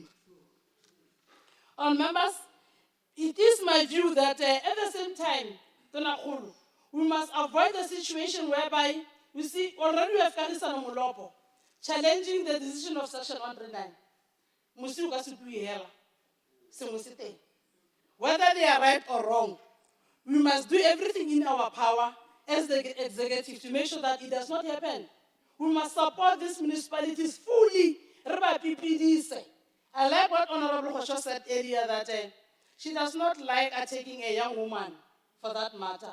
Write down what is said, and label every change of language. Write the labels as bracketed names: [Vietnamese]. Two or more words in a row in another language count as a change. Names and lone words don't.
[English] Members, it is my view that at the same time, Tonakgolo, we must avoid the situation whereby we see already we have Karisano Molopo challenging the decision of Section 139. [Tswana] Musi uka se bue hela, sengwe se teng. [English] Whether they are right or wrong, we must do everything in our power as the executive to make sure that it does not happen. We must support these municipalities fully. I like what Honorable Khosho said earlier that she does not like taking a young woman, for that matter.